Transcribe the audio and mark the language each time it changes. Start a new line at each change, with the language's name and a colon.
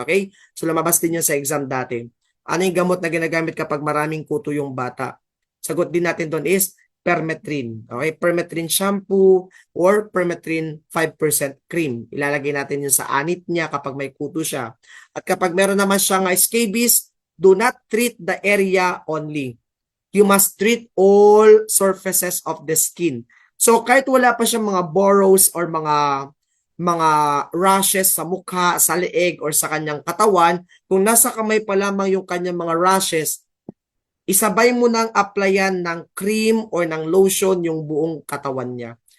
Filipino: Okay? So, lumabas din yun sa exam dati. Ano yung gamot na ginagamit kapag maraming kuto yung bata? Sagot din natin doon is permethrin. Okay? Permethrin shampoo or permethrin 5% cream. Ilalagay natin yun sa anit niya kapag may kuto siya. At kapag meron naman siyang
English: scabies, do not treat the area only. You must treat all surfaces of the skin.
Filipino: So kahit wala pa siyang mga boros or mga rashes sa mukha, sa leeg, or sa kanyang katawan, kung nasa kamay pa lamang yung kanyang mga rashes, isabay mo nang applyan ng cream or ng lotion yung buong katawan niya.